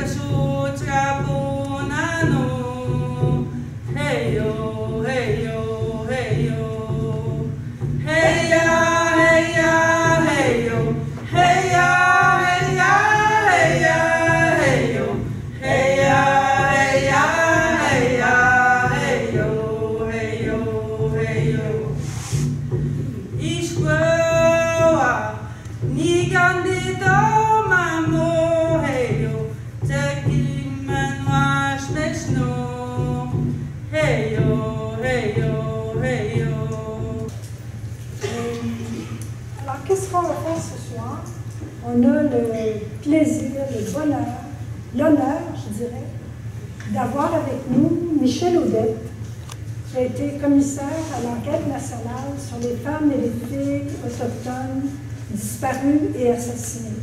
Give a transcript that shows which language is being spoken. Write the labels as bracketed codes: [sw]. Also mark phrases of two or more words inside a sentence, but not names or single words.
[fr] Sutrabunano, Heyo, Heyo, Heyo, Heya, Heya, Heyo, Heya, Heya, Heya, Heyo, Heya, Heya, Heya, Heyo, Heyo, Heyo. Ishkoa, Nigandito Mamu, Heyo, Tekimanwash Neshno, Heyo, Heyo, Heyo. Alors, qu'est-ce qu'on va faire ce soir? On a le plaisir, le bonheur, l'honneur, je dirais, d'avoir avec nous Michel Audette, qui a été commissaire à l'enquête nationale sur les femmes et les filles autochtones disparues et assassinées.